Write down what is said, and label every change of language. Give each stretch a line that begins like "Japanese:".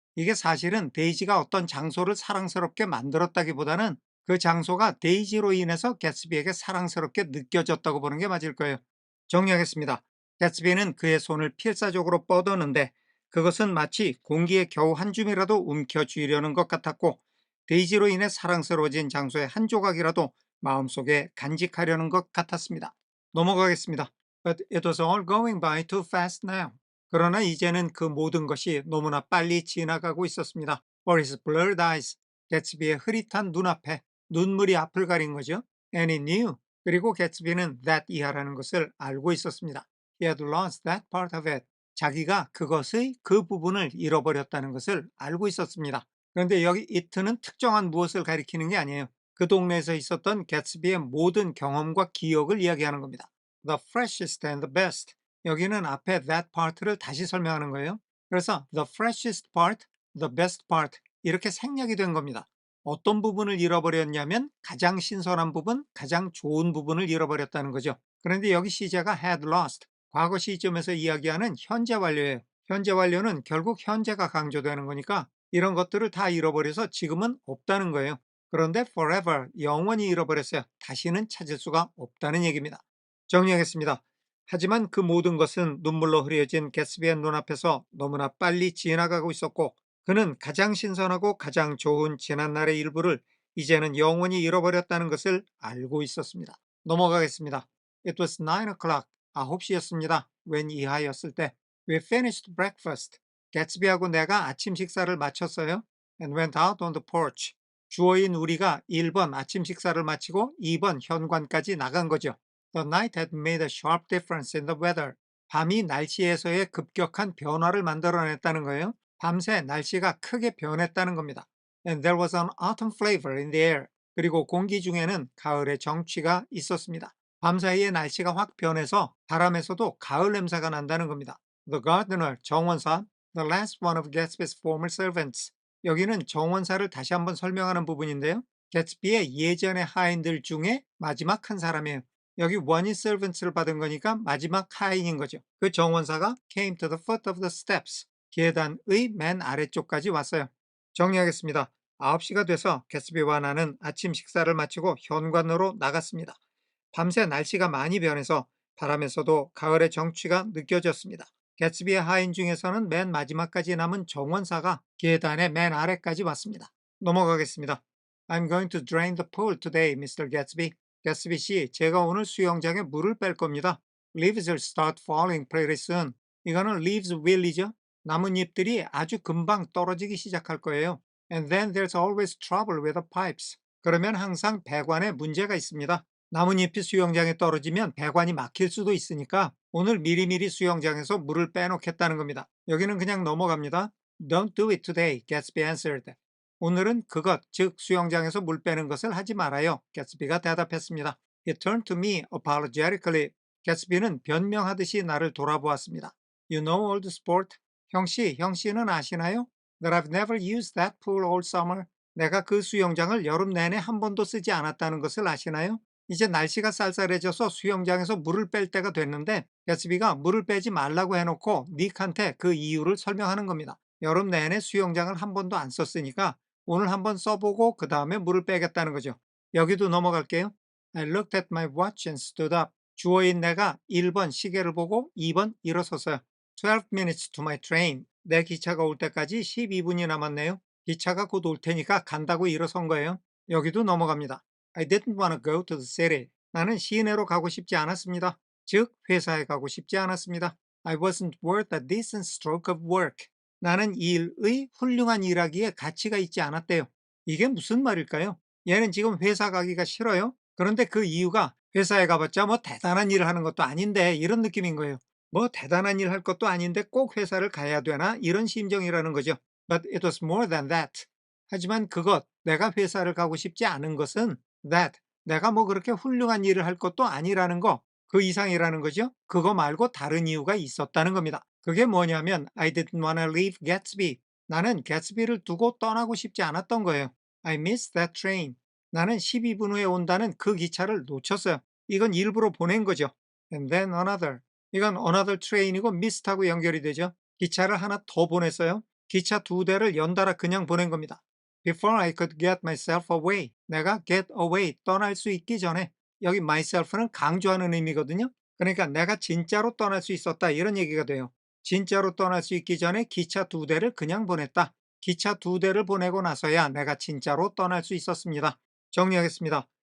Korean: 이게 사실은 데이지가 어떤 장소를 사랑스럽게 만들었다기보다는 그 장소가 데이지로 인해서 개츠비에게 사랑스럽게 느껴졌다고 보는 게 맞을 거예요. 정리하겠습니다. 개츠비는 그의 손을 필사적으로 뻗었는데 그것은 마치 공기에 겨우 한 줌이라도 움켜쥐려는 것 같았고 데이지로 인해 사랑스러워진 장소의 한 조각이라도 마음속에 간직하려는 것 같았습니다. 넘어가겠습니다.
English: But it was all going by too fast now.
Korean: 그러나 이제는 그 모든 것이 너무나 빨리 지나가고 있었습니다.
English: For his blurred eyes.
Korean: 개츠비의 흐릿한 눈앞에 눈물이 앞을 가린 거죠.
English: And he knew.
Korean: 그리고 개츠비는 that 이하라는 것을 알고 있었습니다.
English: He had lost that part of it.
Korean: 자기가 그것의 그 부분을 잃어버렸다는 것을 알고 있었습니다. 그런데 여기 it는 특정한 무엇을 가리키는 게 아니에요. 그 동네에서 있었던 개츠비의 모든 경험과 기억을 이야기하는 겁니다.
English: The freshest and the best.
Korean: 여기는 앞에 that part를 다시 설명하는 거예요. 그래서
English: the freshest part, the best part
Korean: 이렇게 생략이 된 겁니다. 어떤 부분을 잃어버렸냐면 가장 신선한 부분, 가장 좋은 부분을 잃어버렸다는 거죠. 그런데 여기 시제가 had lost, 과거 시점에서 이야기하는 현재 완료예요. 현재 완료는 결국 현재가 강조되는 거니까 이런 것들을 다 잃어버려서 지금은 없다는 거예요. 그런데 forever, 영원히 잃어버렸어요. 다시는 찾을 수가 없다는 얘기입니다. 정리하겠습니다. 하지만 그 모든 것은 눈물로 흐려진 개츠비의 눈앞에서 너무나 빨리 지나가고 있었고 그는 가장 신선하고 가장 좋은 지난날의 일부를 이제는 영원히 잃어버렸다는 것을 알고 있었습니다. 넘어가겠습니다.
English: It was 9 o'clock.
Korean: 9시였습니다.
English: when
Korean: 이하였을 때.
English: We finished breakfast.
Korean: 개츠비하고 내가 아침 식사를 마쳤어요.
English: And went out on the porch.
Korean: 주어인 우리가 1번 아침 식사를 마치고 2번 현관까지 나간 거죠.
English: The night had made a sharp difference in the weather.
Korean: 밤이 날씨에서의 급격한 변화를 만들어냈다는 거예요. 밤새 날씨가 크게 변했다는 겁니다.
English: And there was an autumn flavor in the air.
Korean: 그리고 공기 중에는 가을의 정취가 있었습니다. 밤사이에 날씨가 확 변해서 바람에서도 가을 냄새가 난다는 겁니다.
English: The gardener,
Korean: 정원사,
English: the last one of Gatsby's former servants.
Korean: 여기는 정원사를 다시 한번 설명하는 부분인데요. 개츠비의 예전의 하인들 중에 마지막 한 사람이에요. 여기 원인 servants를 받은 거니까 마지막 하인인 거죠. 그 정원사가
English: came to the foot of the steps.
Korean: 계단의 맨 아래쪽까지 왔어요. 정리하겠습니다. 9시가 돼서 개츠비와 나는 아침 식사를 마치고 현관으로 나갔습니다. 밤새 날씨가 많이 변해서 바람에서도 가을의 정취가 느껴졌습니다. 개츠비의 하인 중에서는 맨 마지막까지 남은 정원사가 계단의 맨 아래까지 왔습니다. 넘어가겠습니다.
English: I'm going to drain the pool today, Mr. Gatsby.
Korean: 개츠비 씨, 제가 오늘 수영장에 물을 뺄 겁니다.
English: Leaves will start falling pretty soon.
Korean: 이거는 leaves will이죠. 나뭇잎들이 아주 금방 떨어지기 시작할 거예요.
English: And then there's always trouble with the pipes.
Korean: 그러면 항상 배관에 문제가 있습니다. 나뭇잎이 수영장에 떨어지면 배관이 막힐 수도 있으니까 오늘 미리미리 수영장에서 물을 빼놓겠다는 겁니다. 여기는 그냥 넘어갑니다.
English: Don't do it today, Gatsby answered.
Korean: 오늘은 그것, 즉 수영장에서 물 빼는 것을 하지 말아요. 개츠비가 대답했습니다.
English: He turned to me apologetically.
Korean: 개츠비는 변명하듯이 나를 돌아보았습니다.
English: You know old sport?
Korean: 형씨는 아시나요?
English: That I've never used that pool all summer.
Korean: 내가 그 수영장을 여름 내내 한 번도 쓰지 않았다는 것을 아시나요? 이제 날씨가 쌀쌀해져서 수영장에서 물을 뺄 때가 됐는데 개츠비가 물을 빼지 말라고 해놓고 닉한테 그 이유를 설명하는 겁니다. 여름 내내 수영장을 한 번도 안 썼으니까 오늘 한번 써보고 그 다음에 물을 빼겠다는 거죠. 여기도 넘어갈게요.
English: I looked at my watch and stood up.
Korean: 주어인 내가 1번 시계를 보고 2번 일어섰어요.
English: 12 minutes to my train.
Korean: 내 기차가 올 때까지 12분이 남았네요. 기차가 곧 올 테니까 간다고 일어선 거예요. 여기도 넘어갑니다.
English: I didn't want to go to the city.
Korean: 나는 시내로 가고 싶지 않았습니다. 즉, 회사에 가고 싶지 않았습니다.
English: I wasn't worth a decent stroke of work.
Korean: 나는 일의 훌륭한 일하기에 가치가 있지 않았대요. 이게 무슨 말일까요? 얘는 지금 회사 가기가 싫어요? 그런데 그 이유가 회사에 가봤자 뭐 대단한 일을 하는 것도 아닌데 이런 느낌인 거예요. 뭐 대단한 일 할 것도 아닌데 꼭 회사를 가야 되나? 이런 심정이라는 거죠.
English: But it was more than that.
Korean: 하지만 그것, 내가 회사를 가고 싶지 않은 것은 that, 내가 뭐 그렇게 훌륭한 일을 할 것도 아니라는 거, 그 이상이라는 거죠. 그거 말고 다른 이유가 있었다는 겁니다. 그게 뭐냐면
English: I didn't want to leave Gatsby.
Korean: 나는 개츠비를 두고 떠나고 싶지 않았던 거예요.
English: I missed that train.
Korean: 나는 12분 후에 온다는 그 기차를 놓쳤어요. 이건 일부러 보낸 거죠.
English: And then another.
Korean: 이건 another train이고 missed하고 연결이 되죠. 기차를 하나 더 보냈어요. 기차 두 대를 연달아 그냥 보낸 겁니다.
English: Before I could get myself away.
Korean: 내가 get away, 떠날 수 있기 전에. 여기 myself는 강조하는 의미거든요. 그러니까 내가 진짜로 떠날 수 있었다 이런 얘기가 돼요. 진짜로 떠날 수 있기 전에 기차 두 대를 그냥 보냈다. 기차 두 대를 보내고 나서야 내가 진짜로 떠날 수 있었습니다. 정리하겠습니다.